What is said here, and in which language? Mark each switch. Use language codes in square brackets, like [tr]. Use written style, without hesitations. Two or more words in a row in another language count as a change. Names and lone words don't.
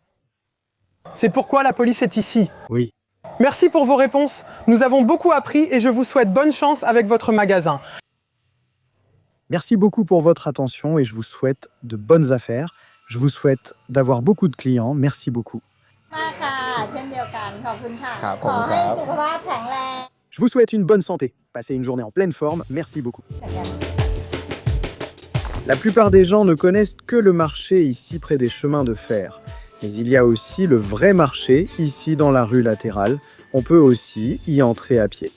[fr] C'est pourquoi la police est ici. Oui. Merci pour vos réponses. Nous avons beaucoup appris et je vous souhaite bonne chance avec votre magasin. Merci beaucoup pour votre attention et je vous souhaite de bonnes affaires. Je vous souhaite d'avoir beaucoup de clients. Merci beaucoup. [th] มากค่ะเช่นเดียวกันขอบคุณค่ะ ครับ ขอให้สุขภาพแข็งแรง [fr] Je vous souhaite une bonne santé. Passez une journée en pleine forme. Merci beaucoup. La plupart des gens ne connaissent que le marché ici près des chemins de fer. Mais il y a aussi le vrai marché ici dans la rue latérale. On peut aussi y entrer à pied.